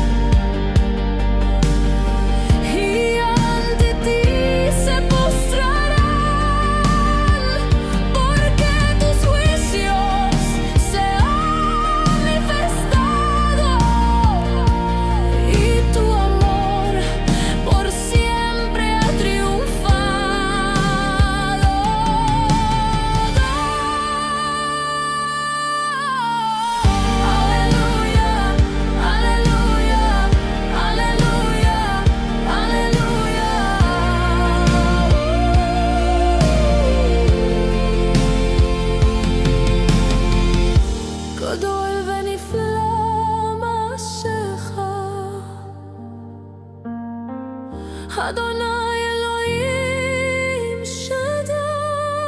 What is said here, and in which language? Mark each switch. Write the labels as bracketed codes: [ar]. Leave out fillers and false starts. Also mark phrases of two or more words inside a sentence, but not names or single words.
[es] y ante ti se postrarán, porque tus juicios se han manifestado y tu amor por siempre ha triunfado. Aleluya, aleluya, aleluya, aleluya. [he] גדול ונפלא מעשיך, אדוני אלוהים שדי.